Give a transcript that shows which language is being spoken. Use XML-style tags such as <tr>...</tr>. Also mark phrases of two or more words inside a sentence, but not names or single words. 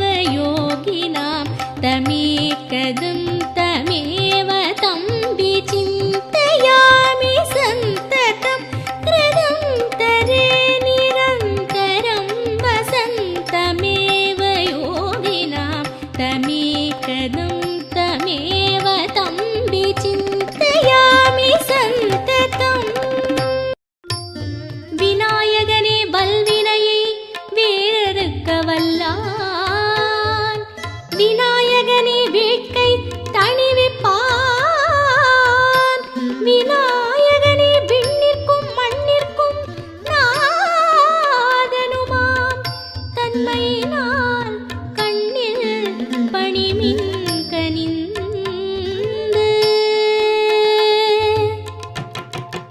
<sa>योगिनां तमेकदं तमेव तं विचिन्तयामि सन्ततं हृदन्तरे निरन्तरं वसन्तमेव योगिनां तमेकदं तमेव तं विचिन्तयामि सन्ततम्</sa> <ta>விநாயகனே வல்வினையை வேறறுக்க வல்லான் விநாயகனே வேட்கை தணிவிப்பான் விநாயகனே விண்ணிற்கும் மண்ணிற்கும் நாதனுமாம் தன்மையினால் கண்ணில் பணிமின் கனிந்து</ta>